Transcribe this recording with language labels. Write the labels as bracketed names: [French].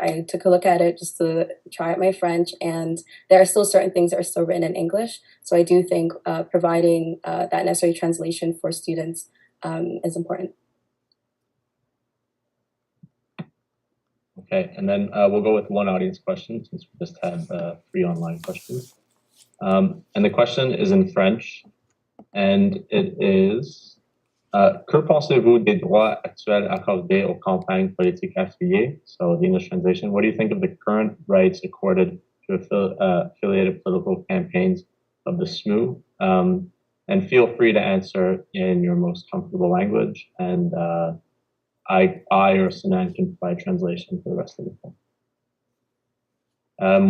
[English] I took a look at it just to try out my French, and there are still certain things that are still written in English. So I do think providing that necessary translation for students is important. Okay, and then we'll go with one audience question since we just had 3 online questions. And the question is in French, and it is, [French] que pensez-vous des droits actuels accordés aux campagnes politiques affiliées? [English] So the English translation, what do you think of the current rights accorded to affiliated political campaigns of the SMU? And feel free to answer in your most comfortable language, and I or Sinan can provide translation for the rest of the form.